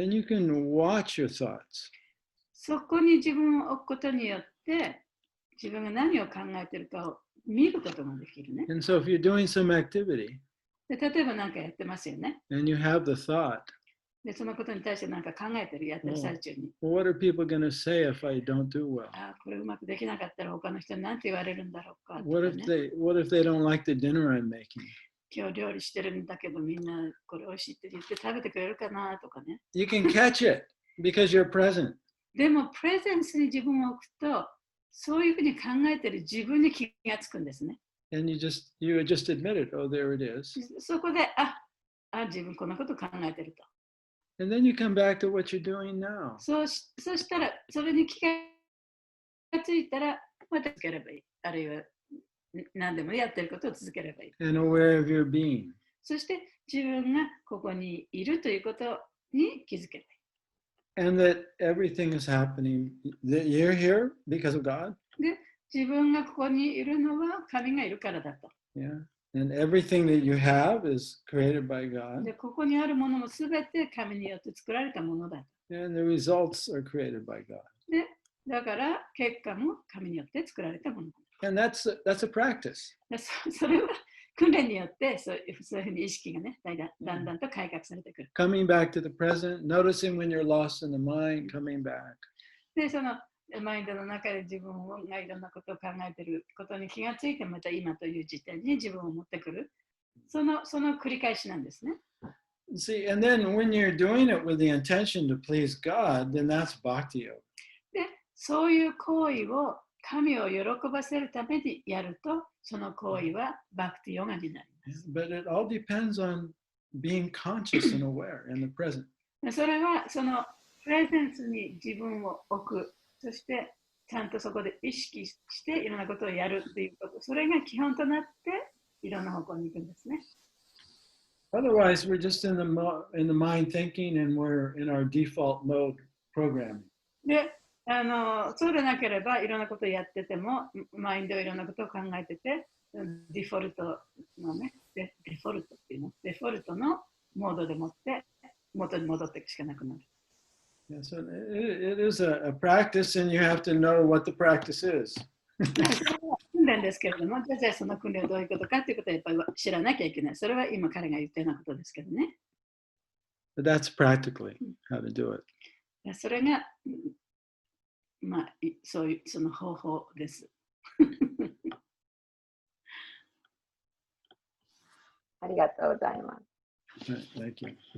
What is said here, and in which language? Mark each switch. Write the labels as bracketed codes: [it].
[en] Then you can watch your thoughts. [ja] そこに自分を置くことによって自分が何を考えているかを見ることができるね。 [en] And so if you're doing some activity [ja] で、例えば何かやってますよね。 [en] and you have the thought, [ja] で、そのことに対して何か考えてる、やってる最中に。 [en] well, what are people going to say if I don't do well? [ja] これうまくできなかったら他の人に何て言われるんだろうかとか、 [en] What [ja] ね。 [en] if they don't like the dinner I'm making? [ja] 今日料理してるんだけどみんなこれ美味しいって言って食べてくれるかなとかね。 [en] You can catch it because you're present. [ja] でもプレゼンスに自分を置くとそういうふうに考えてる自分に気がつくんですね。 [en] And you just admit it. Oh, there it is. [ja] そこで自分こんなこと考えてると。 [en] And then you come back to what you're doing now. [ja] そうしたらそれに気がついたらまた続ければいい。あるいは何でもやってることを続ければいい。 [en] And aware of your being. [ja] そして自分がここにいるということに気づけばいい。 [en] And that everything is happening, that you're here because of God. [ja] で、自分がここにいるのは神がいるからだと。 [en] Yeah. And everything that you have is created by God. [ja] で、ここにあるものもすべて神によって作られたものだと。 [en] And the results are created by God. [ja] で、だから結果も神によって作られたものだ。 [en] And that's a practice. [ja] で、それは訓練によってそういうふうに意識がね、だんだんと改革されてくる。 [en] Coming back to the present, noticing when you're lost in the mind, coming back. [ja] で、そのマインドの中で自分がいろんなことを考えていることに気がついて、また今という時点に自分を持ってくる。その繰り返しなんですね。 [en] See, and then when you're doing it with the intention to please God, then that's Bhakti yoga. [ja] で、そういう行為を神を喜ばせるためにやると、その行為はバクティヨガになります。 [en] But it all depends on being conscious and aware in the present. [ja] それはそのプレゼンスに自分を置く、そしてちゃんとそこで意識していろんなことをやるっていうこと、それが基本となっていろんな方向に行くんですね。 [en] Otherwise, we're just in the mind thinking and we're in our default mode programming. [ja] で、そうでなければいろんなことをやってても、マインドいろんなことを考えてて、デフォルトのね、デフォルトっていうの、デフォルトのモードでもって元に戻っていくしかなくなる。 [en] Yeah, so it is a practice and you have to know what the practice is. [ja] 訓練ですけれども、じゃあその訓練はどういうことかということはやっぱり知らなきゃいけない。それは今彼が言ったようなことですけどね。 [en] But that's practically how to do it. [ja] それが、まあ、その方法です。ありがとうございます。 [en] Right, thank you.